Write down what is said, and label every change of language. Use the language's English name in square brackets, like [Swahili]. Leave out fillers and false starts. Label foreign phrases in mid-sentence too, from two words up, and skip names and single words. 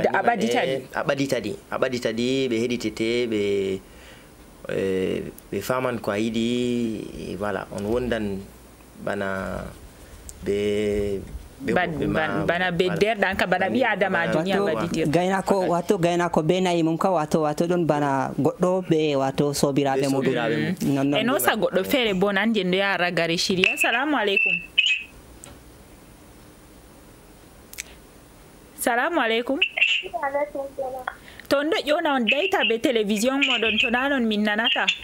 [Fula] ɓaɗita ɗi ɓe heɗitete ɓe faman ko a yiɗi voilà on wondan bana bana be derɗan ka bana ɓi adamajo ni a ɓaɗitir gaynako be nayi mum ka wato ɗon bana goɗɗo ɓe wato sobiraɓe muɗum e nosa goɗɗo feere bo nan je ndo yaha ragare shiri. [Arabic] السلام عليكم. سلام عليكم. [Fula] To ndo ƴona on dayta be télévision moɗon to nanon min nanata.